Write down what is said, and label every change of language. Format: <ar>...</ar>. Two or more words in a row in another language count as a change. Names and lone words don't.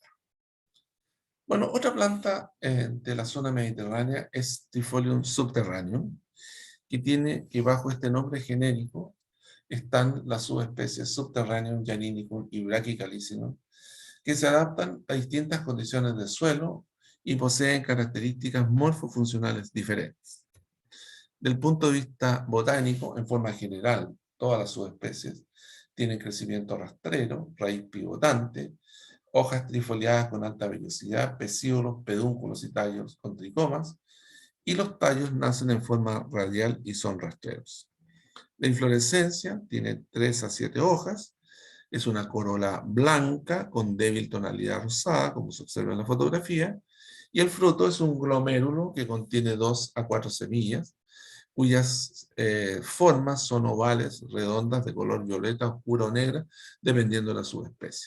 <es>Bueno, otra planta de la zona mediterránea es Trifolium subterraneum, que bajo este nombre genérico están las subespecies Subterraneum, Janinicum y Brachycalycinum, que se adaptan a distintas condiciones de suelo y poseen características morfofuncionales diferentes. Del punto de vista botánico, en forma general, todas las subespecies tienen crecimiento rastrero, raíz pivotante, hojas trifoliadas con alta vellosidad, pecíolos, pedúnculos y tallos con tricomas, y los tallos nacen en forma radial y son rastreros. La inflorescencia tiene 3 a 7 hojas, es una corola blanca con débil tonalidad rosada, como se observa en la fotografía, y el fruto es un glomérulo que contiene 2 a 4 semillas, cuyas formas son ovales, redondas, de color violeta, oscura o negra, dependiendo de la subespecie.</es>